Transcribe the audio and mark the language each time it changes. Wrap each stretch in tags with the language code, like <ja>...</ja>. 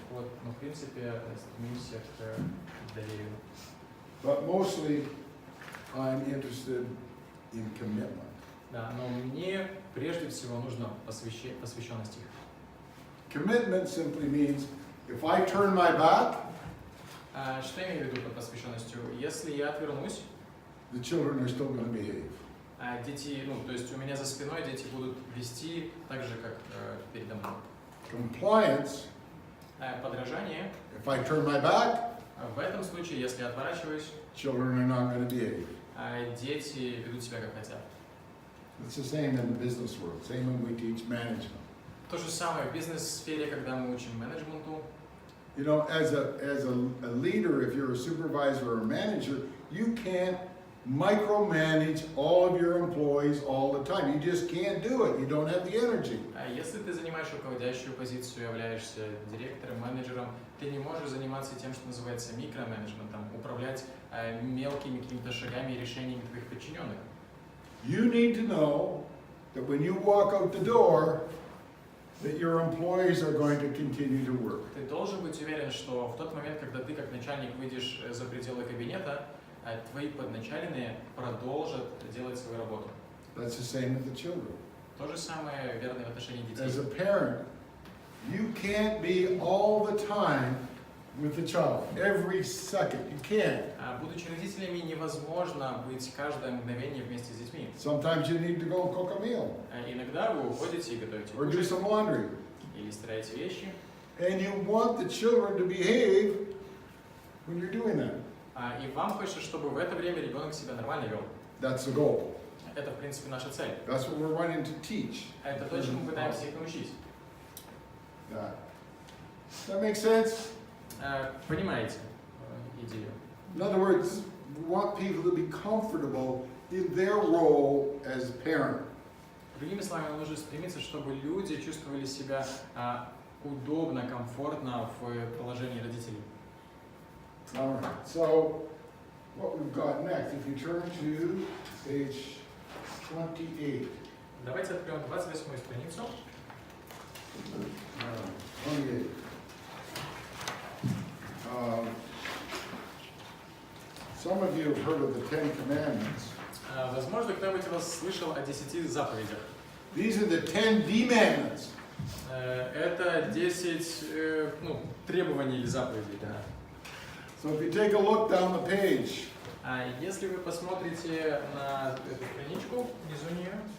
<ru>Вот, но в принципе стремимся к доверию.</ru> <en>But mostly, I'm interested in commitment.</en> <ru>Да, но мне прежде всего нужно посвященность их.</ru> <en>Commitment simply means if I turn my back,</en> <ru>Что я имею в виду под посвященностью? Если я отвернусь,</ru> <en>the children are still going to behave.</en> <ru>дети, то есть у меня за спиной дети будут вести так же, как передо мной.</ru> <en>Compliance,</en> <ru>Подражание,</ru> <en>if I turn my back,</en> <ru>в этом случае, если я отворачиваюсь,</ru> <en>children are not going to behave.</en> <ru>дети ведут себя как хотят.</ru> <en>It's the same in the business world, same when we teach management.</en> <ru>То же самое в бизнес-сфере, когда мы учим менеджменту.</ru> <en>You know, as a leader, if you're a supervisor or a manager, you can't micromanage all of your employees all the time. You just can't do it. You don't have the energy.</en> <ru>Если ты занимаешь руководящую позицию, являешься директором, менеджером, ты не можешь заниматься тем, что называется микроменеджментом, управлять мелкими какими-то шагами и решениями твоих подчиненных.</ru> <en>You need to know that when you walk out the door, that your employees are going to continue to work.</en> <ru>Ты должен быть уверен, что в тот момент, когда ты как начальник выйдешь за пределы кабинета, твои подначаленные продолжат делать свою работу.</ru> <en>That's the same with the children.</en> <ru>То же самое верно в отношении</ru> <en>As a</en> <ru>детей.</ru> <en>parent, you can't be all the time with the child, every second. You can't.</en> <ru>Будучи родителями, невозможно быть каждое мгновение вместе с детьми.</ru> <en>Sometimes you need to go cook a meal</en> <ru>Иногда вы уходите и готовите</ru> <en>or do</en> <ru>ужин,</ru> <en>some laundry.</en> <ru>или стираете вещи.</ru> <en>And you want the children to behave when you're doing that.</en> <ru>И вам хочется, чтобы в это время ребенок себя нормально вел.</ru> <en>That's the goal.</en> <ru>Это, в принципе, наша цель.</ru> <en>That's what we're wanting to teach.</en> <ru>Это то, чему мы пытаемся их научить.</ru> <en>Yeah. Does that make sense?</en> <ru>Понимаете идею?</ru> <en>In other words, we want people to be comfortable in their role as a parent.</en> <ru>Другими словами, нам нужно стремиться, чтобы люди чувствовали себя удобно, комфортно в положении родителей.</ru> <en>All right. So, what we've got next, if you turn to page 28.</en> <ru>Давайте откроем 28-ю страницу. 28.</ru> <en>Some of you have heard of the Ten Commandments.</en> <ru>Возможно, кто-нибудь из вас слышал о 10 заповедях.</ru> <en>These are the 10 demandments.</en> <ru>Это 10 требований или заповедей. Да.</ru> <en>So if you take a look down the page,</en> <ru>Если вы посмотрите на эту страничку, внизу нее,</ru>